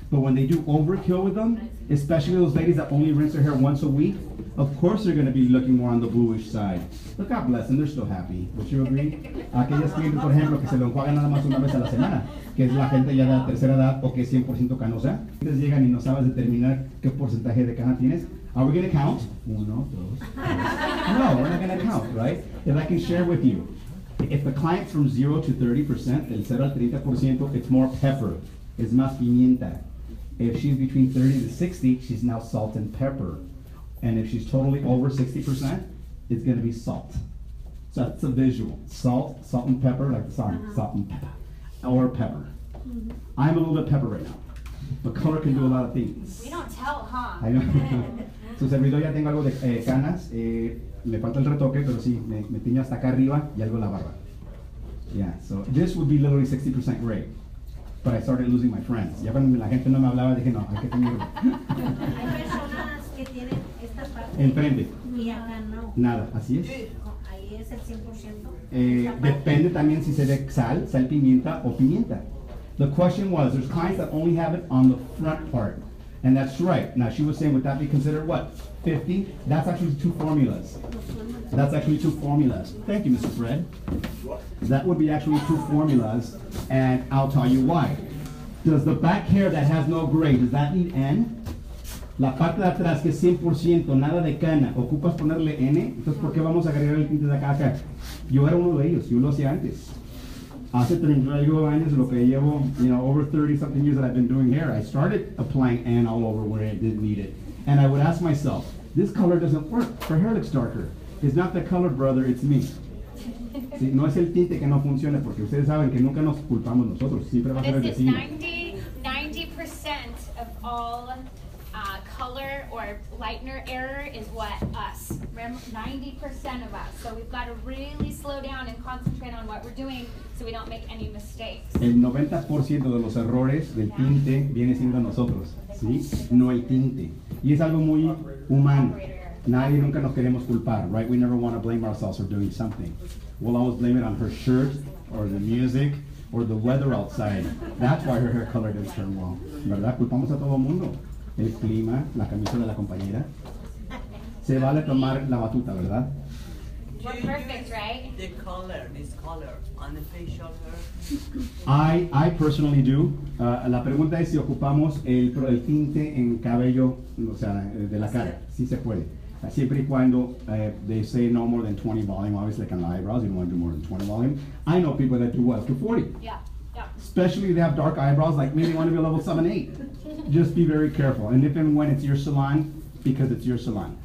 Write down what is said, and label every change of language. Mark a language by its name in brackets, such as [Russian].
[English] But when they do overkill with them, especially those ladies that only rinse their hair once a week, of course they're going to be looking more on the bluish side. But God bless them, they're still happy. Would you agree? [Spanish] Aquellas clientes, por ejemplo, que se lo enjuagan nada más una vez a la semana, que es la gente ya de la tercera edad o que es 100% canosa. Entonces llegan y no sabes determinar qué porcentaje de cana tienes. [English] Are we going to count? [Spanish] Uno, dos, tres. [English] No, we're not going to count, right? If I can share with you, if the client's from 0 to 30%, [Spanish] del 0 al 30%, [English] it's more pepper. [Spanish] Es más pimienta. [English] If she's between 30 to 60, she's now salt and pepper. And if she's totally over 60%, it's going to be salt. So that's a visual. Salt and pepper, like the song, salt and pepper. Or pepper. I'm a little bit pepper right now. But color can do a lot of things. We don't tell, huh? I know. [Spanish] Su servidor ya tengo algo de canas. Me falta el retoque, pero sí, me tiño hasta acá arriba y algo en la barba. [English] Yeah, so this would be literally 60% gray. But I started losing my friends. [Spanish] Ya cuando la gente no me hablaba, dije, no, hay que tenerlo. Hay personas que tienen esta parte. Enfrente. Y acá no. Nada, así es. Ahí es el 100%. Depende también si se ve sal, pimienta o pimienta. [English] The question was, there's clients that only have it on the front part. And that's right. Now she was saying, would that be considered what? 50? That's actually two formulas. That's actually two formulas. Thank you, Mr. Fred. That would be actually two formulas, and I'll tell you why. Does the back hair that has no gray, does that need N? [Spanish] La parte de atrás que es 100%, nada de cana, ¿ocupas ponerle N? Entonces, ¿por qué vamos a agregar el tinte de acá a acá? Yo era uno de ellos, yo lo hacía antes. Hace 32 años, lo que llevo, [English] over 30-something years that I've been doing hair, I started applying N all over where I didn't need it. And I would ask myself, this color doesn't work, her hair looks darker. It's not the color, brother, it's me. [Spanish] Sí, no es el tinte que no funcione, porque ustedes saben que nunca nos culpamos nosotros, siempre va a ser el vecino. [English] 90% of all color or lightener error is what? Us. Remember, 90% of us. So we've got to really slow down and concentrate on what we're doing so we don't make any mistakes. [Spanish] El 90% de los errores del tinte viene siendo nosotros, ¿sí? No el tinte. Y es algo muy humano. Nadie nunca nos queremos culpar, [English] right? We never want to blame ourselves for doing something. We'll always blame it on her shirt, or the music, or the weather outside. That's why her hair color didn't turn well. [Spanish] ¿Verdad? Culpamos a todo el mundo. El clima, la camisa de la compañera. Se vale tomar la batuta, ¿verdad? [English] We're perfect, right? The color, this color, on the facial hair. I personally do. [Spanish] La pregunta es si ocupamos el tinte en cabello, o sea, de la cara. Sí se puede. Siempre y cuando [English] they say no more than 20 volume, obviously like on the eyebrows, you don't want to do more than 20 volume. I know people that do what, up to 40. Yeah, yeah. Especially if they have dark eyebrows, like maybe want to be a level 7, 8. Just be very careful. And if and when it's your salon, because it's your salon.